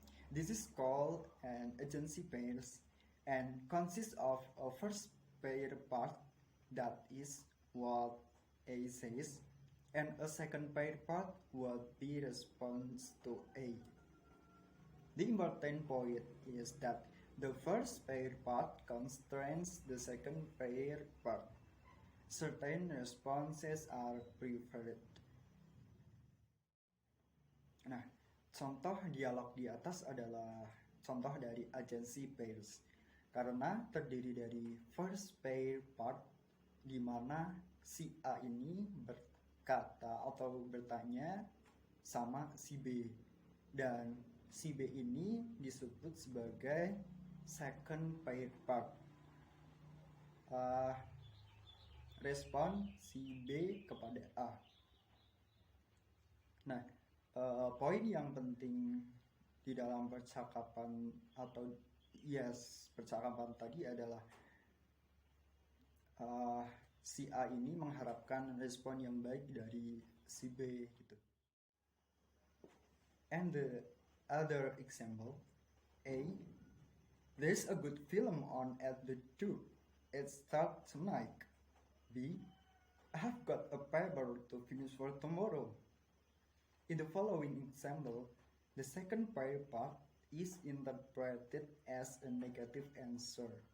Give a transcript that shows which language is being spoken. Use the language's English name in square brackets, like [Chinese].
[English] This is called an agency pairs and consists of a first pair part, that is what A says, and a second pair part, what B responds to A. The important point is that the first pair part constrains the second pair part. Certain responses are preferred. [Indonesian] Nah, contoh dialog di atas adalah contoh dari agency pairs karena terdiri dari first pair part di mana si A ini berkata atau bertanya sama si B dan si B ini disebut sebagai second pair part. Respon si B kepada A. Nah, poin yang penting di dalam percakapan atau percakapan tadi adalah si A ini mengharapkan respon yang baik dari si B gitu. [English] And the other example, A, there's a good film on at the 2. It starts tonight. B, I have got a paper to finish for tomorrow. In the following example, the second pair part is interpreted as a negative answer.